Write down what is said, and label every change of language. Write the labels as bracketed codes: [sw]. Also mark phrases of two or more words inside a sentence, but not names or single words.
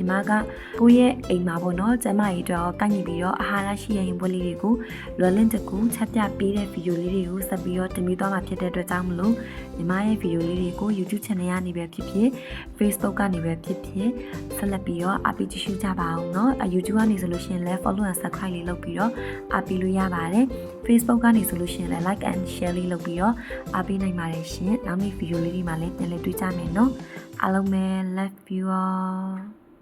[my] မကကိုယ့်ရဲ့အိမ်မှာပေါ့နော်ကျမကြီးတော့ကိုက်ညီပြီးတော့အာဟာရရှိတဲ့ဟင်းပွဲလေးတွေကိုလွယ်လင့်တ ကူချက်ပြပေးတဲ့ဗီဒီယိုလေးတွေကိုဆက်ပြီးတော့တင်ပြသွားမှာဖြစ်တဲ့အတွက်ကြောင့်မလို့ညီမရဲ့ဗီဒီယိုလေးတွေကို YouTube channel ကနေပဲဖြစ်ဖြစ် Facebook ကနေပဲဖြစ်ဖြစ်ဆက်လက်ပြီးတော့အားပေးကြည့်ရှုကြပါအောင်เนาะ YouTube ကနေဆိုလို့ရှိရင်လည်း [en] follow and subscribe [my] လေးလုပ်ပြီးတော့အားပေးလို့ရပါတယ် Facebook ကနေဆိုလို့ရှိရင်လည်း [en] like and share [my] လေးလုပ်ပြီးတော့အားပေးနိုင်ပါတယ်ရှင်နောက်နေ့ဗီဒီယိုလေးဒီမှာလည်းပြန်လည်တွေ့ကြမယ်เนาะအားလုံးပဲ [en] love you all